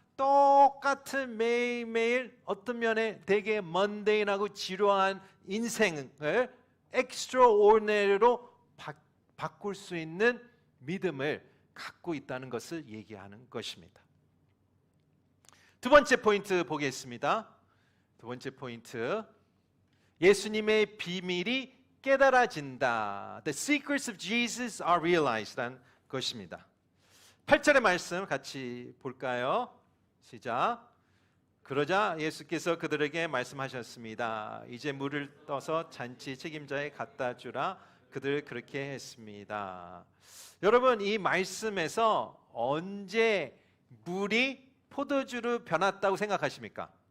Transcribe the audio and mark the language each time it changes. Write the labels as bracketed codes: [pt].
[ko] 똑같은 매일매일 어떤 면에 되게 먼데인하고 지루한 인생을 extraordinary로 바꿀 수 있는 믿음을 갖고 있다는 것을 얘기하는 것입니다. 두 번째 포인트 보겠습니다. 두 번째 포인트, 예수님의 비밀이 깨달아진다. [en] The secrets of Jesus are realized [ko] 라는 것입니다. 8절의 말씀 같이 볼까요? 시작. 그러자 예수께서 그들에게 말씀하셨습니다. 이제 물을 떠서 잔치 책임자에 갖다 주라. 그들 그렇게 했습니다. 여러분, 이 말씀에서 언제 물이 포도주로 변했다고 생각하십니까?